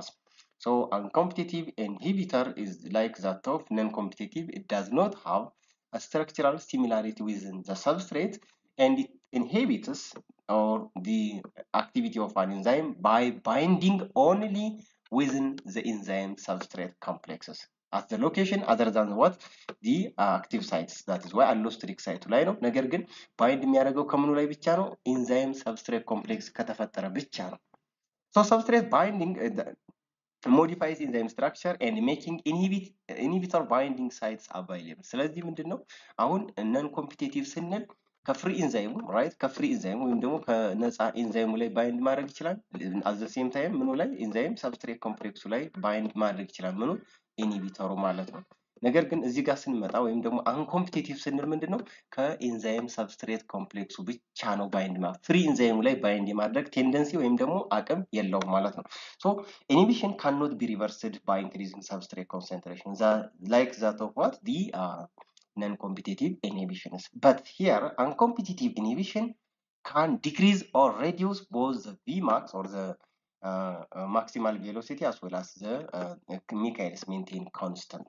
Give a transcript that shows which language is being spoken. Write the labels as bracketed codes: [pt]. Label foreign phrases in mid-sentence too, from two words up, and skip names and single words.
[en] So uncompetitive inhibitor is like that of non-competitive. It does not have a structural similarity within the substrate, and it inhibits or the activity of an enzyme by binding only within the enzyme substrate complexes at the location other than what active sites that is why allosteric [am] ሳይቱ ላይ ነው። ነገር ግን ባይንድ የሚያደርገው ከምኑ ላይ ብቻ ነው? [en] enzyme substrate complex [am] ከተፈጠረ ብቻ ነው። [en] so substrate binding modifies enzyme structure and making inhibitor binding sites available። [am] ስለዚህ ምንድነው አሁን [en] non competitive [am] ስንል ከፍሪ ኢንዛይሙ ራይት ከፍሪ ኢንዛይሙ ወይም ደግሞ ከነፃ ኢንዛይሙ ላይ ባይንድ ማድረግ ይችላል። [en] at the same time [am] ምኑ ላይ ኢንዛይም ሰብስትሬት ኮምፕሌክሱ ላይ ባይንድ ማድረግ ይችላል። ምኑ ኢንሂቢተሩ ማለት ነው። ነገር ግን እዚህ ጋር ስንመጣ ወይም ደግሞ አንኮምፒቲቲቭ ስንል ምንድነው ከኢንዛይም ሰብስትሬት ኮምፕሌክሱ ብቻ ነው ባይንድ ማለት ፍሪ ኢንዛይሙ ላይ ባይንድ የማድረግ ቴንደንሲ ወይም ደግሞ አቅም የለውም ማለት ነው። ሶ [en] inhibition cannot be reversed by increasing substrate concentration, like that of what the non-competitive inhibitions. But here, uncompetitive inhibition can decrease or reduce both the Vmax or the maximal velocity as well as the Michaelis Menten constants.